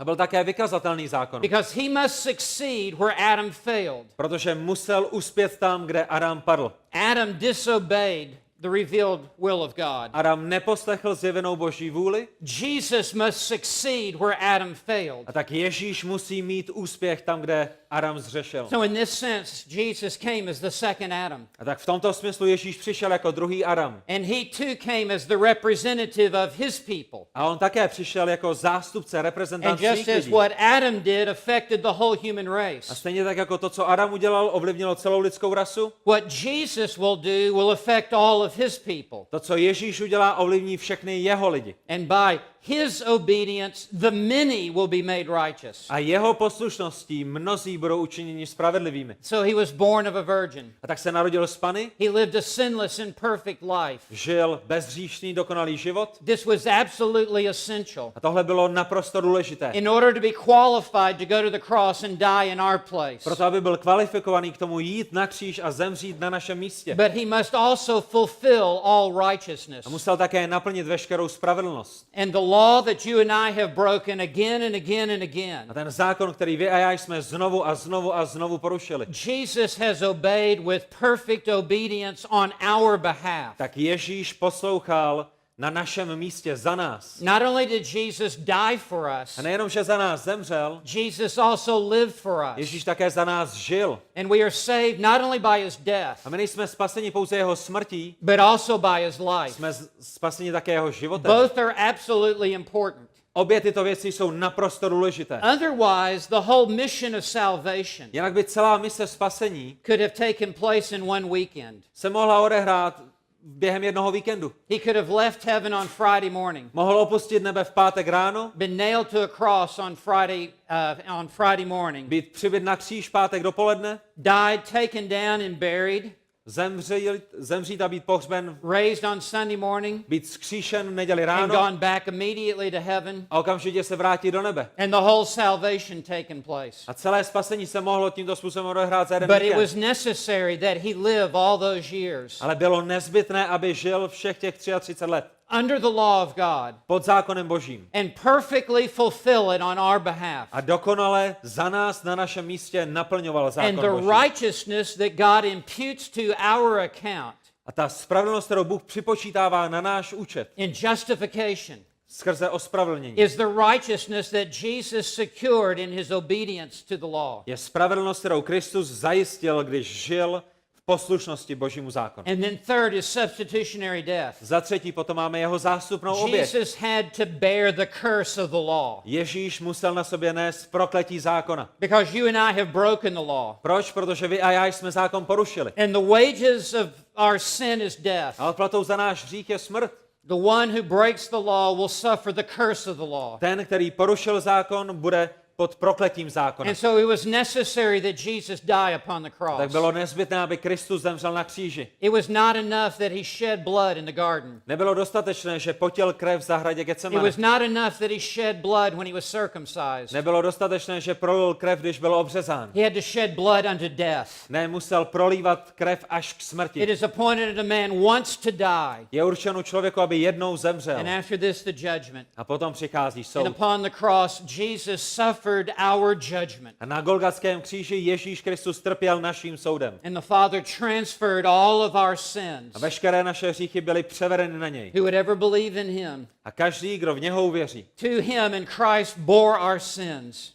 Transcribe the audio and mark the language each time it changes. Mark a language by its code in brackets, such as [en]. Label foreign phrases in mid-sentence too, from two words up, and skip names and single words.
[cs] a byl také vykazatelný zákon. [en] because he must succeed where Adam failed. [cs] Protože musel uspět tam, kde Adam padl. [en] Adam disobeyed the revealed will of God. [cs] Adam neposlechl zjevenou Boží vůli [en] Jesus must succeed where Adam failed. [cs] a tak Ježíš musí mít úspěch tam, kde Adam zřešil. [en] So in this sense, Jesus came as the second Adam. [cs] A tak v tomto smyslu Ježíš přišel jako druhý Adam. [en] And he too came as the representative of his people. [cs] A on také přišel jako zástupce, reprezentant [en] And [cs] svých [en] just as [cs] lidí. [en] what Adam did affected the whole human [cs] A [en] race, [cs] stejně tak jako to, co Adam udělal, ovlivnilo celou lidskou rasu, [en] what Jesus will do will affect all of his people. [cs] to, co Ježíš udělá, ovlivní všechny jeho lidi. [en] And by his obedience, the many will be made righteous. [cs] A jeho poslušností mnozí budou učiněni spravedlivými. [en] So he was born of a virgin. [cs] A tak se narodil z Panny, [en] He lived a sinless and perfect life. [cs] žil bezhříšný, dokonalý život. [en] This was absolutely essential [cs] A tohle bylo naprosto důležité. [en] in order to be qualified to go to the cross and die in our place. [cs] Proto, aby byl kvalifikovaný k tomu jít na kříž a zemřít na našem místě. [en] But he must also fulfill all righteousness. [cs] A musel také naplnit veškerou spravedlnost. [en] And the law that you and I have broken again and again and again. [cs] A ten zákon, který vy a já jsme znovu a znovu a znovu porušili, [en] Jesus has obeyed with perfect obedience on our behalf. [cs] tak Ježíš poslouchal na našem místě za nás. [en] Not only did Jesus die for us, [cs] A nejenom, že za nás zemřel, [en] Jesus also lived for us. [cs] Ježíš také za nás žil. [en] And we are saved not only by his death, [cs] A my nejsme spaseni pouze jeho smrtí, [en] but also by his life. [cs] jsme spaseni také jeho životem. [en] Both are absolutely important. [cs] Obě tyto věci jsou naprosto důležité. [en] Otherwise, the whole mission of salvation [cs] Jinak by celá mise spasení [en] could have taken place in one weekend. [cs] se mohla odehrát během jednoho víkendu. [en] He could have left heaven on Friday morning, [cs] Mohl opustit nebe v pátek ráno, [en] been nailed to a cross on Friday morning, [cs] být přibyt na kříž v pátek dopoledne, [en] died, taken down and buried, [cs] zemřít a být pohřben, [en] raised on Sunday morning, [cs] být vzkříšen v neděli [en] and [cs] ráno [en] gone back immediately to heaven, [cs] a okamžitě se vrátit do nebe. [en] and the whole salvation taken place. [cs] A celé spasení se mohlo tímto způsobem odehrát za jeden [en] But it was [cs] víkend. [en] necessary that he live all those years [cs] Ale bylo nezbytné, aby žil všech těch 33 let [en] under the law of God [cs] pod zákonem Božím [en] and perfectly fulfill it on our behalf. [cs] a dokonale za nás na našem místě naplňoval [en] And [cs] zákon [en] the [cs] Boží. [en] righteousness that God imputes to our account [cs] A ta spravedlnost, kterou Bůh připočítává na náš účet [en] in justification [cs] skrze ospravedlnění, [en] is the righteousness that Jesus secured in his obedience to the law. [cs] je spravedlnost, kterou Kristus zajistil, když žil v poslušnosti Božímu zákonu. [en] And then third is substitutionary death. [cs] Za třetí potom máme jeho zástupnou oběť. [en] Jesus had to bear the curse of the law. [cs] Ježíš musel na sobě nést prokletí zákona. [en] Because you and I have broken the law. [cs] Proč? Protože vy a já jsme zákon porušili. [en] And the wages of our sin is death. [cs] A odplatou za náš hřích je smrt. [en] The one who breaks the law will suffer the curse of the law. [cs] Ten, který porušil zákon, bude pod prokletím zákona. [en] And so it was necessary that Jesus die upon the cross. [cs] Tak bylo nezbytné, aby Kristus zemřel na kříži. [en] It was not enough that he shed blood in the garden. [cs] Nebylo dostatečné, že potil krev v zahradě [en] It [cs] Getsemane. [en] was not enough that he shed blood when he was circumcised. [cs] Nebylo dostatečné, že prolil krev, když byl obřezán. [en] He had to shed blood unto death. [cs] Ne, musel prolívat krev až k smrti. [en] It is appointed that a man wants to die. [cs] Je určeno člověku, aby jednou zemřel. [en] And after this the judgment. [cs] A potom přichází [en] And [cs] soud. [en] upon the cross Jesus suffered our judgment. [cs] A na Golgatském kříži Ježíš Kristus trpěl naším soudem. [en] And the Father transferred all of our sins. [cs] A veškeré naše hříchy byly převedeny na něj. [en] Who would ever believe in him? [cs] A každý, kdo v něho uvěří, [en] To him and Christ bore our sins.